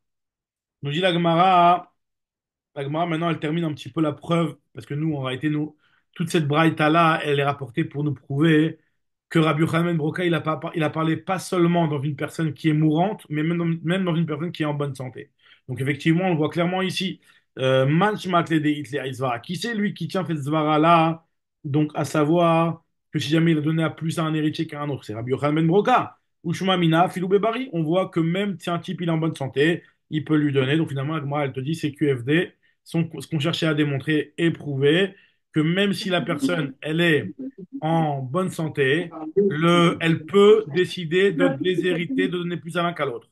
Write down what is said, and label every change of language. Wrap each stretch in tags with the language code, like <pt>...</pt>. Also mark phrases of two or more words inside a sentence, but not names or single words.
<fr>Nous dit la Gemara, maintenant, elle termine un petit peu la preuve, parce que nous, en réalité, toute cette braïta-là, elle est rapportée pour nous prouver que Rabbi Yochanan ben Broka, il a parlé pas seulement dans une personne qui est mourante, mais même dans une personne qui est en bonne santé. Donc, effectivement, on le voit clairement ici.</fr> <arc>מאן שמעת ליה דאית ליה סברא.</arc> <fr>Qui c'est lui qui tient cette Zvara-là? Donc, à savoir que si jamais il a donné à plus à un héritier qu'à un autre, c'est Rabbi Yochanan ben Broka.</fr> <arc>ושמע מינה אפילו בבריא.</arc> <fr>On voit que même si un type il est en bonne santé, il peut lui donner. Donc, finalement, moi, elle te dit c'est QFD ce qu'on cherchait à démontrer et prouver, que même si la personne, elle est en bonne santé, elle peut décider de déshériter, de donner plus à l'un qu'à l'autre.</fr>